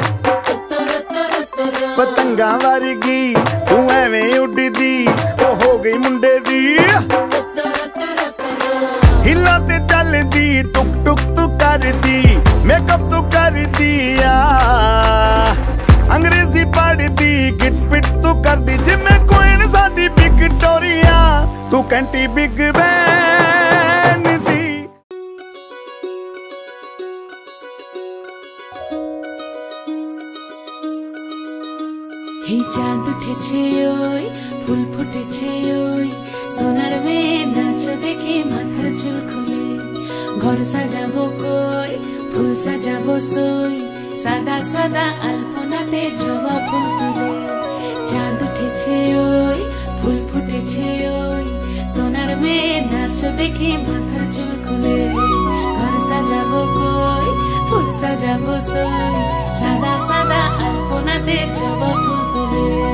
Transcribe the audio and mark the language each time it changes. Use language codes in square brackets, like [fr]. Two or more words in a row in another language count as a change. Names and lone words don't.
[pa] ਪਤੰਗਾ ਵਰਗੀ ਤੂੰ ਐਵੇਂ ਉੱਡਦੀ ਓ ਹੋ ਗਈ ਮੁੰਡੇ ਦੀ ਹਿਲਾ ਤੇ ਚੱਲਦੀ ਟੁਕ ਟੁਕ ਤੂੰ ਕਰਦੀ ਮੇਕਅੱਪ ਤੂੰ ਕਰ ਦਿਆ ਅੰਗਰੇਜ਼ੀ ਪੜ੍ਹਦੀ ਗਿਟ ਪਿਟ ਤੂੰ ਕਰ ਦੀ ਜਿੰਮੇ ਕੋਈ ਨਾ ਸਾਡੀ ਵਿਕਟੋਰੀਆ ਤੂੰ ਕੈਂਟੀ ਬਿਗ ਬੈਨ ਦੀ। [bn] চাঁদ উঠেছে ওই ফুল ফুটেছে ওই সোনার মেয়ে নাচ দেখে মাথার চুল খুলে ঘর সাজাবো কই ফুল সাজাবো সই সাদা সাদা আলপনাতে জবা ফুল তুলে চাঁদ উঠেছে ওই ফুল ফুটেছে ওই সোনার মেয়ে নাচ দেখে মাথার চুল খুলে ঘর সাজাবো কই ফুল সাজাবো সই সাদা সাদা আলপনাতে জবা ফুল তুলে